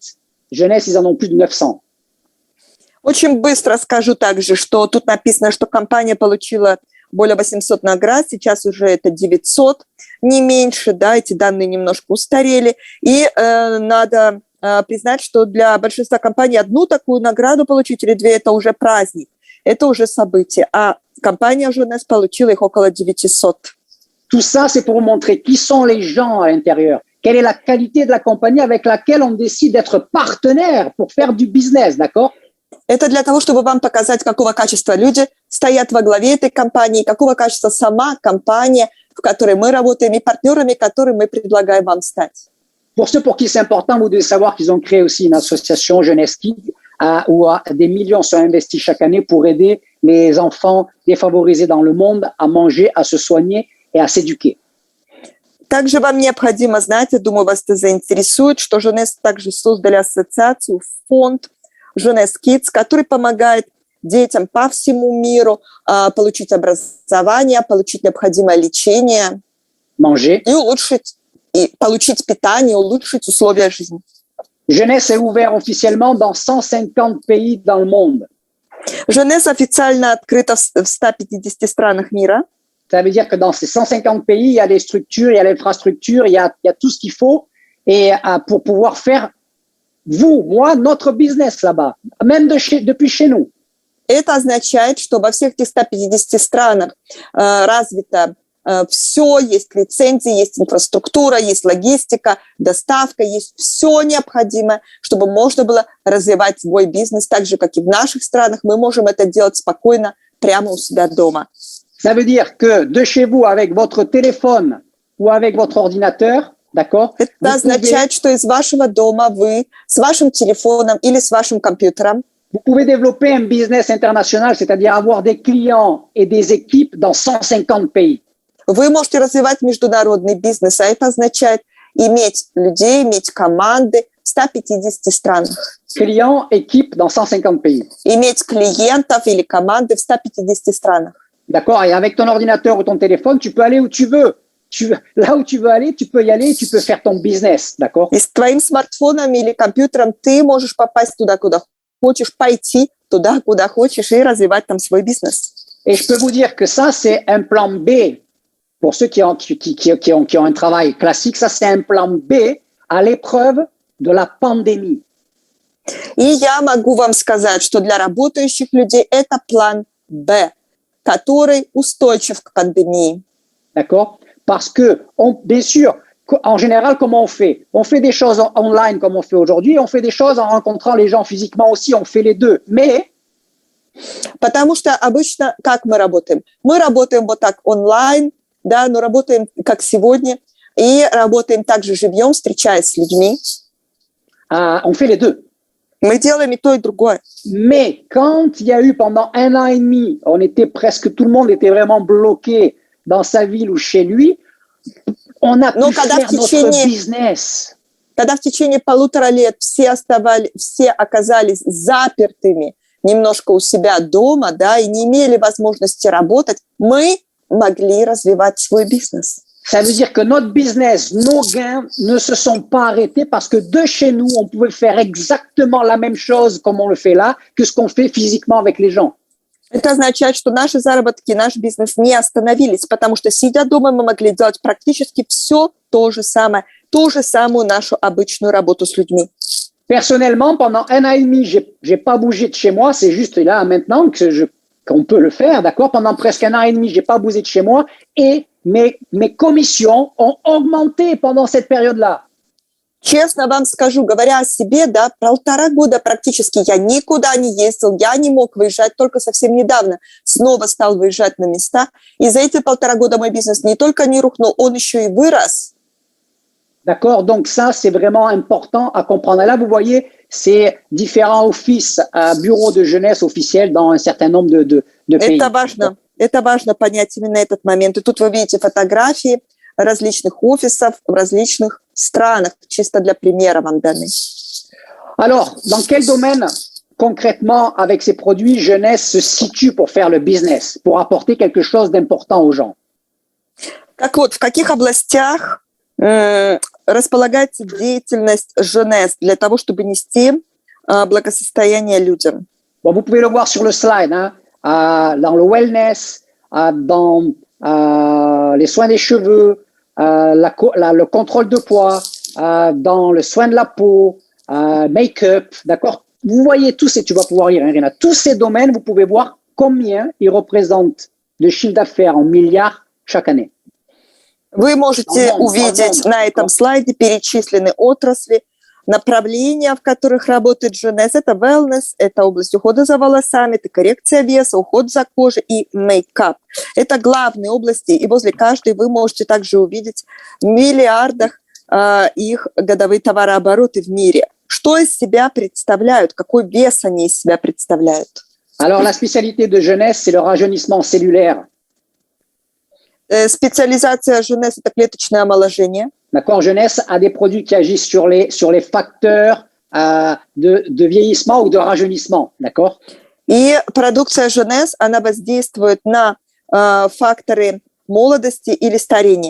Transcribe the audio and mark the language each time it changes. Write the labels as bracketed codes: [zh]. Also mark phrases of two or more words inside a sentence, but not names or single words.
[fr] Jeunesse, ils en ont plus de 900. [ru] Очень быстро скажу также, что тут написано, что компания получила более 800 наград, сейчас уже это 900, не меньше, да, эти данные немножко устарели, и надо признать, что для большинства компаний одну такую награду получить или две – это уже праздник, это уже событие, а компания Jeunesse получила их около 900. [fr] Tout ça, c'est pour montrer qui sont les gens à l'intérieur. Quelle est la qualité de la compagnie avec laquelle on décide d'être partenaire pour faire du business, d'accord? [ru] Это для того, чтобы вам показать, какого качества люди стоят во главе этой компании, какого качества сама компания, в которой мы работаем, и партнерами, которые мы предлагаем вам стать. [fr] Pour ceux pour qui c'est important, vous devez savoir qu'ils ont créé aussi une association Jeunesse Kids où des millions sont investis chaque année pour aider les enfants défavorisés dans le monde à manger, à se soigner et à s'éduquer. [ru] Также вам необходимо знать, я думаю, вас это заинтересует, что Jeunesse также создали ассоциацию, фонд Jeunesse Kids, который помогает детям по всему миру получить образование, получить необходимое лечение, [fr] manger. [ru] И получить питание, улучшить условия жизни. [fr] Jeunesse est ouvert officiellement dans 150 pays dans le monde. [ru] Jeunesse официально открыта в 150 странах мира. [fr] Ça veut dire que dans ces 150 pays, il y a les structures, il y a l'infrastructure, il y a tout ce qu'il faut et pour pouvoir faire vous, moi, notre business là-bas, même depuis chez nous. [ru] Это означает, что во всех этих 150 странах развито все, есть лицензии, есть инфраструктура, есть логистика, доставка, есть все необходимое, чтобы можно было развивать свой бизнес так же, как и в наших странах. Мы можем это делать спокойно прямо у себя дома. [fr] Ça veut dire que de chez vous, avec votre téléphone ou avec votre ordinateur, d'accord? [ru] Это означает, что из вашего дома вы с вашим телефоном или с вашим компьютером [fr] vous pouvez développer un business international, c'est-à-dire avoir des clients et des équipes dans 150 pays. [ru] Вы можете развивать международный бизнес, а это означает иметь людей, иметь команды в 150 странах. [fr] Clients, équipes dans 150 pays. [ru] Иметь клиентов или команды в 150 странах. [fr] D'accord? Et avec ton ordinateur ou ton téléphone, tu peux aller où tu veux. Là où tu veux aller, tu peux y aller, tu peux faire ton business, d'accord? [ru] И с твоим смартфоном или компьютером ты можешь попасть туда, куда хочешь, пойти туда, куда хочешь и развивать там свой бизнес. [fr] Et je peux vous dire que ça, c'est un plan B. Pour ceux qui ont un travail classique, ça, c'est un plan B à l'épreuve de la pandémie. [ru] И я могу вам сказать, что для работающих людей это план Б, который устойчив к пандемии. [fr] D'accord? Parce que, bien sûr, en général, comment on fait? On fait des choses online comme on fait aujourd'hui, on fait des choses en rencontrant les gens physiquement aussi, on fait les deux. Mais [ru] Потому что обычно как мы работаем? Мы работаем вот так онлайн, да, но работаем как сегодня, и работаем также живьем, встречаясь с людьми. [fr] On fait les deux. [ru] Мы делаем и то, и другое. [fr] Mais quand il y a eu pendant 1 an et demi, tout le monde était vraiment bloqué dans sa ville ou chez lui, on a pu faire notre business. [ru] Когда в течение 1,5 лет все оказались запертыми немножко у себя дома, да, и не имели возможности работать, мы могли развивать свой бизнес. [fr] Ça veut dire que notre business, nos gains ne se sont pas arrêtés parce que de chez nous, on pouvait faire exactement la même chose comme on le fait là, que ce qu'on fait physiquement avec les gens. Это означает, что наши заработки, наш бизнес не остановились, потому что, сидя дома, мы могли делать практически все то же самое, ту же самую нашу обычную работу с людьми. Personnellement, pendant 1 an et demi, j'ai pas bougé de chez moi. C'est juste là maintenant qu'on peut le faire, d'accord? Pendant presque 1 an et demi, j'ai pas bougé de chez moi et mes commissions ont augmenté pendant cette période-là. [ru] Честно вам скажу, говоря о себе, да, 1,5 года практически я никуда не ездил, я не мог выезжать, только совсем недавно снова стал выезжать на места. И за эти 1,5 года мой бизнес не только не рухнул, он еще и вырос. [fr] D'accord? Donc ça, c'est vraiment important à comprendre. Et là, vous voyez, c'est différents offices, bureaux de jeunesse officiels dans un certain nombre de pays. [ru] Это важно понять именно этот момент. И тут вы видите фотографии различных офисов в различных странах, чисто для примера вам даны. [fr] Alors, dans quel domaine, concrètement, avec ces produits, jeunesse se situe pour faire le business, pour apporter quelque chose d'important aux gens? Так вот, в каких областях располагается деятельность Jeunesse для того, чтобы нести благосостояние людям? Bon, vous pouvez le voir sur le slide, hein, dans le wellness, dans les soins des cheveux, le contrôle de poids, dans le soin de la peau, make-up, d'accord? Vous voyez tous ces, tu vas pouvoir lire, hein, Rina, tous ces domaines, vous pouvez voir combien ils représentent de chiffre d'affaires en milliards chaque année. [ru] Вы можете увидеть на этом слайде перечислены отрасли, направления, в которых работает Jeunesse. Это wellness, это область ухода за волосами, это коррекция веса, уход за кожей и мейкап. Это главные области, и возле каждой вы можете также увидеть в миллиардах их годовые товарообороты в мире. Что из себя представляют, какой вес они из себя представляют? [fr] Alors, la spécialité de Jeunesse, c'est le rajeunissement cellulaire. [ru] Специализация Jeunesse – это клеточное омоложение. [fr] D'accord, Jeunesse a des produits qui agissent sur les facteurs de vieillissement ou de rajeunissement, d'accord? [ru] И продукция Jeunesse, она воздействует на факторы молодости или старения.